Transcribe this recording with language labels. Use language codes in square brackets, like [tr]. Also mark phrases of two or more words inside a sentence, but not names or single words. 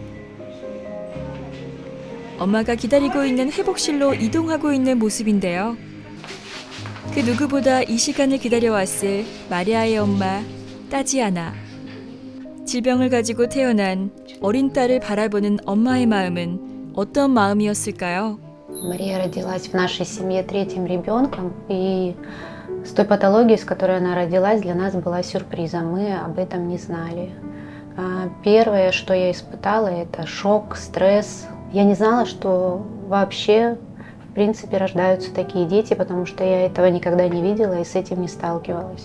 [ko] 엄마가 기다리고 있는 회복실로 이동하고 있는 모습인데요. 그 누구보다 이 시간을 기다려왔을 마리아의 엄마 따지아나. 질병을 가지고 태어난 어린 딸을 바라보는 엄마의 마음은 어떤 마음이었을까요? [ru] Мария родилась в нашей семье третьим ребенком, и с той патологией, с которой она родилась, для нас была сюрпризом. Мы об этом не знали. Первое, что я испытала, это шок, стресс. Я не знала, что вообще, в принципе, рождаются такие дети, потому что я этого никогда не видела и с этим не сталкивалась.